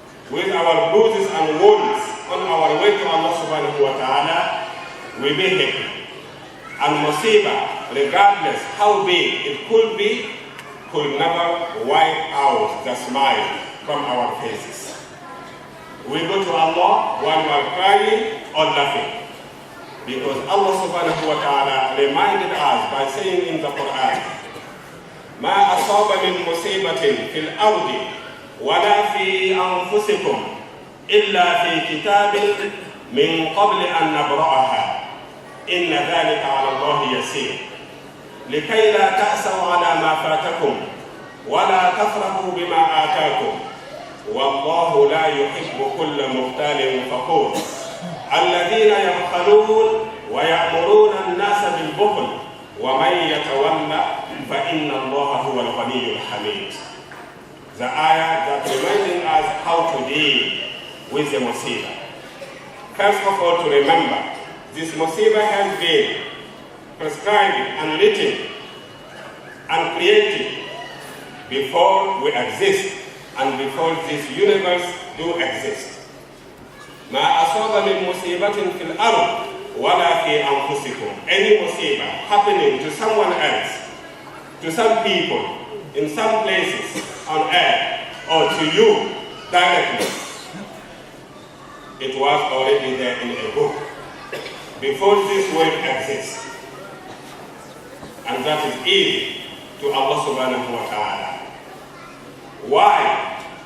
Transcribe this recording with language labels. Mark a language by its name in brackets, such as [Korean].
[English] With our bruises and wounds on our way to Allah subhanahu wa ta'ala, we be happy. And musibah, regardless how big it could be, could never wipe out the smile from our faces. We go to Allah while we are crying or laughing. Because Allah subhanahu wa ta'ala reminded us by saying in the Quran, [Arabic] مَا أَصَابَ مِن مُصِيبَةٍ فِي الْأَرْضِ وَلَا فِي أَنفُسِكُمْ إِلَّا فِي كِتَابٍ مِن قَبْلِ أَن نَبْرَأَهَا إن ذلك على الله يسير لكي لا تأسوا على ما فاتكم ولا تفرحوا بما آتاكم والله لا يحب كل مختال فخور الذين يبخلون ويأمرون الناس بالبخل ومن يتولى فإن الله هو الغني الحميد. [English] The ayah that reminding us how to deal with the musibah. First of all, to remember this musibah has been prescribed and written and created before we exist and before this universe do exist. [Arabic] ما أصاب من مصيبة في الأرض ولا في أنفسكم. [English] Any musibah happening to someone else, to some people, in some places on earth, or to you directly, it was already there in a book. Before this world exists. And that is easy to Allah subhanahu wa ta'ala. Why?